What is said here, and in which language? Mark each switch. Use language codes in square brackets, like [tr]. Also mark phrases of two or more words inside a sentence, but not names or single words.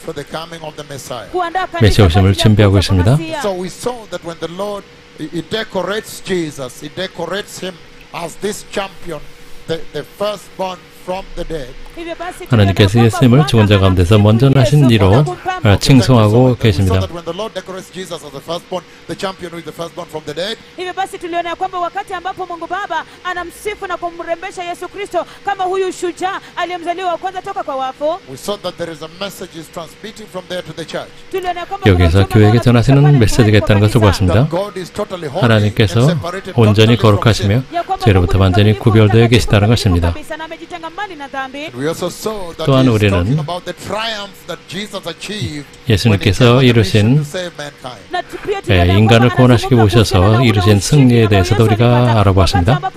[ko] 메시아 오심을 준비하고 있습니다. 하나님께서 예수님을 죽은 자 가운데서 먼저 나신 이로 칭송하고 계십니다. [sw] Hivyo basi tuliona ya kwamba wakati ambapo Mungu Baba anamsifu na kumrembesha Yesu Kristo kama huyu shujaa aliyemzaliwa wa kwanza toka kwa wafu. [ko] 여기서 교회에게 전하시는 메시지가 있다는 것을 보았습니다. 하나님께서 온전히 거룩하시며 죄로부터 완전히 구별되어 계시다는 것입니다. 또한 우리는 예수님께서 이루신 인간을 구원하시기 오셔서 이루신 승리에 대해서도 우리가 알아보았습니다.